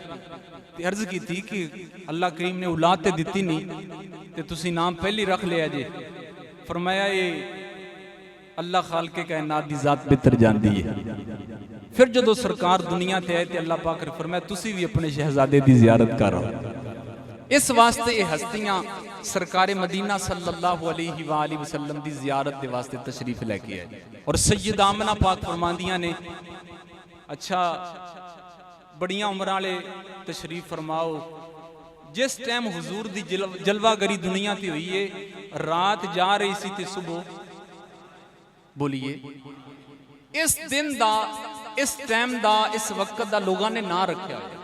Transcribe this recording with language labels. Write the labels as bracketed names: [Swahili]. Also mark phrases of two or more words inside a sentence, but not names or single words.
[Punjabi] تے عرض کی تھی کہ اللہ کریم نے اولاد تے دتی نہیں تے تسی نام پہلے رکھ لیا جے. فرمایا یہ اللہ خالق کائنات دی ذات بہتر جاندی ہے. فیر جدوں سرکار دنیا تے آئے تے اللہ پاک نے فرمایا تسی بھی اپنے شہزادے دی زیارت کرو. اس واسطے یہ ہستیاں سرکار مدینہ صلی اللہ علیہ وسلم دی زیارت دے واسطے تشریف لے کے آئے. اور سیدہ آمنہ پاک فرماندیاں نے اچھا بڑیاں عمر والے تشریف فرماؤ. جس ٹائم حضور دی جلوہ گری دنیا تے ہوئی ہے، رات جا رہی سی تے صبح بولیے اس دن دا اس ٹائم دا اس وقت دا لوگوں نے نہ رکھا.